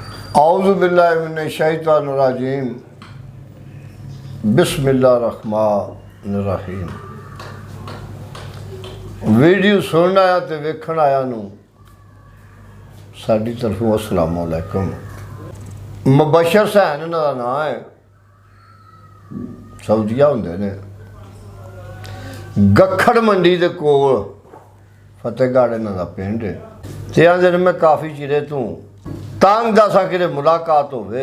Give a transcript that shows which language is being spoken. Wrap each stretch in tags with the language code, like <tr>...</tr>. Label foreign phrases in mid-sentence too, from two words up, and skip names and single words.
<ar>أعوذ بالله من الشيطان الرجيم بسم الله الرحمن الرحيم.</ar> <pa>ਵੀਡੀਓ ਸੁਣਨ ਆਇਆਂ ਤੋ ਵੇਖਣ ਆਇਆਂ ਨੂੰ ਸਾਡੀ ਤਰਫ਼ੋਂ</pa> <ar>السلام عليكم.</ar> <pa>ਮੁਬਸ਼ਰ ਹੁਸੈਨ ਇਨ੍ਹਾਂ ਦਾ ਨਾਮ ਹੈ, ਸਊਦੀਆ ਹੁੰਦੇ ਨੇ, ਗੱਖੜ ਮੰਡੀ ਦੇ ਕੋਲ ਫ਼ਤਿਹਗੜ੍ਹ ਇਨ੍ਹਾਂ ਦਾ ਪਿੰਡ ਹੈ। ਤੇ ਆਂਦੇ ਨੇ ਮੈਂ ਕਾਫ਼ੀ ਚਿਰੇ ਤੋਂ ਤੰਗ ਦੱਸਾ ਕਿ ਮੁਲਾਕਾਤ ਹੋਵੇ।</pa>